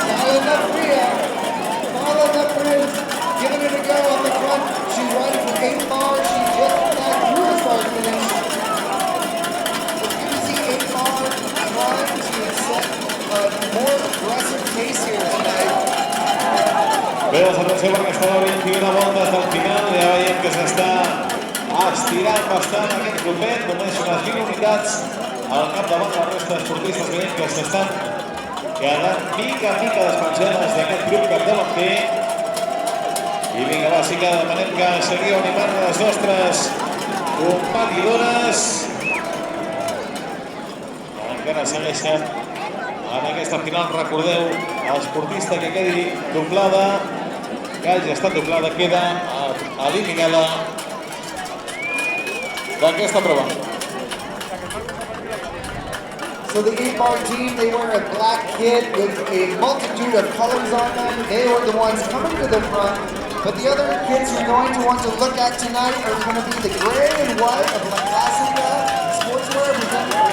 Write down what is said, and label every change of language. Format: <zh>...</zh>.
<en>Marla Nefria giving it a go on the front. She's riding for 8 bar. She just got through the start finish. It's good to see 8 bar trying to set a more aggressive pace here tonight.</en> <ca>Veus, atenció perquè estava 21 voltes del final, ja veiem que s'està estirant bastant aquest grupet, només unes 20 unitats al capdavant la resta d'esportistes, veiem que s'estan quedant mica en mica despenjades d'aquest grup capdavanter. I vinga, va, sí que demanem que seguiu animant les nostres competidores. Encara segueixen en aquesta final, recordeu, l'esportista que quedi doblada, que hagi estat doblada, queda eliminada d'aquesta prova.</ca> <en>So the 8-bar team, they wear a black kit with a multitude of colors on them. They were the ones coming to the front. But the other kits you're going to want to look at tonight are going to be the gray and white of La Clásica sportswear presented.</en>